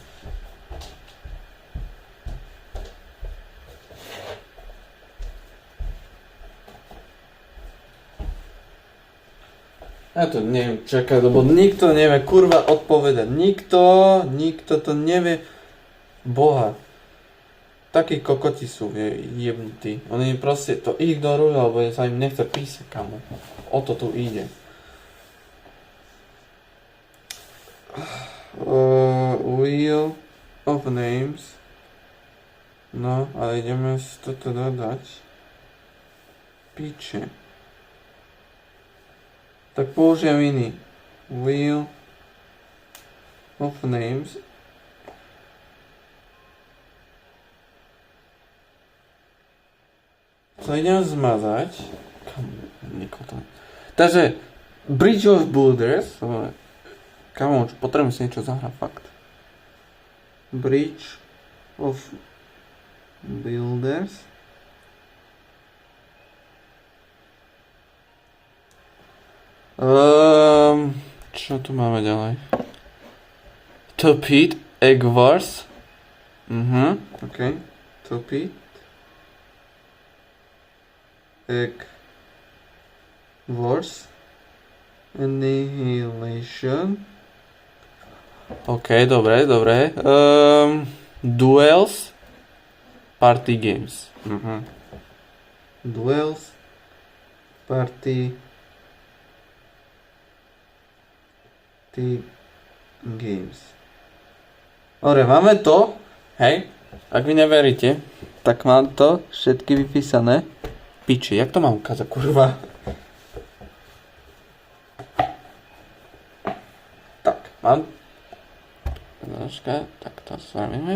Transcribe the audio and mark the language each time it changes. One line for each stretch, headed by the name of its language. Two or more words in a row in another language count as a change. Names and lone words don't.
Slovak: Ja to neviem čakať, lebo nikto nevie kurva odpovedať. Nikto to nevie. Boha. Takí kokoti sú jebnutí. Oni proste to ignorujú, alebo sa im nechce písať, kamo. O to tu ide. Wheel of names. No, ale ideme si to teda dať. Piče. Tak použijem iný. Wheel of names. To idem zmazať. Takže Bridge of Builders. Kamo, potrebujem si niečo zahrať, fakt. Bridge of Builders. Čo tu máme ďalej? Tupit, Egg Wars. OK. Tupit. Egg Wars. Annihilation. OK, dobre. Duels. Party Games. Duels. Party Games. Dobre, máme to. Hej, ak vy neveríte, tak mám to všetky vypísané. Piči, jak to mám ukázať, kurva? Tak, mám Troška, tak to spravíme.